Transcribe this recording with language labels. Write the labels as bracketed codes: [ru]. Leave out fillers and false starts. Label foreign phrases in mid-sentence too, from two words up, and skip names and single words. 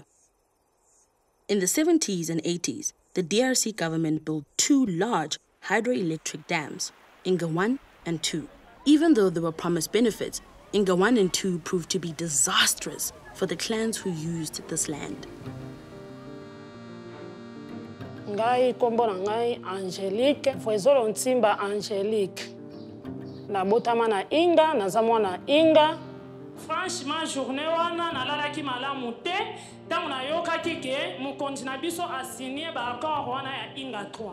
[en] In the 70s and 80s, the DRC government built two large hydroelectric dams, Inga 1 and 2. Even though there were promised benefits, Inga 1 and 2 proved to be disastrous for the clans who used this land. [ln] Ngai kombo na ngai Angelique, Fwezolo Ntimba Angelique. Na botama na Inga, na zamwa na Inga. Franchement, journée wana na lalaki malamu te, tangu na yoka kike, mukonzi na biso asigné ba accord wana ya Inga 3.